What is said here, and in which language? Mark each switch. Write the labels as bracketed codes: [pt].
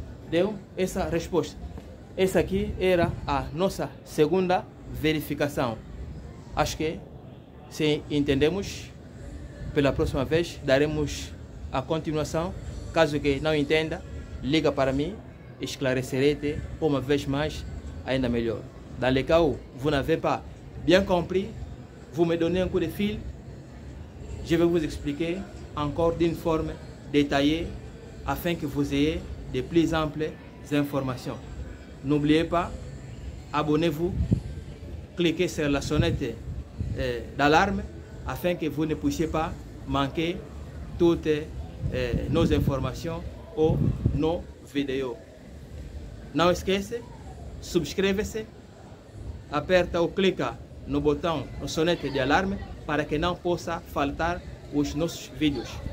[pt] Deu essa resposta. Essa aqui era a nossa segunda verificação. Acho que, se entendemos, pela próxima vez daremos a continuação. Caso que não entenda, liga para mim, esclarecerei-te uma vez mais, ainda melhor. [fr] Dans le cas où vous n'avez pas bien compris, vous me donnez un coup de fil, je vais vous expliquer encore d'une forme détaillée afin que vous ayez de plus amples informations. N'oubliez pas, abonnez-vous, cliquez sur la sonnette d'alarme afin que vous ne puissiez pas manquer toutes nos [pt] informações ou nos vídeos. Não esqueça, subscreva-se, aperta ou clica no botão, no sonete de alarme, para que não possa faltar os nossos vídeos.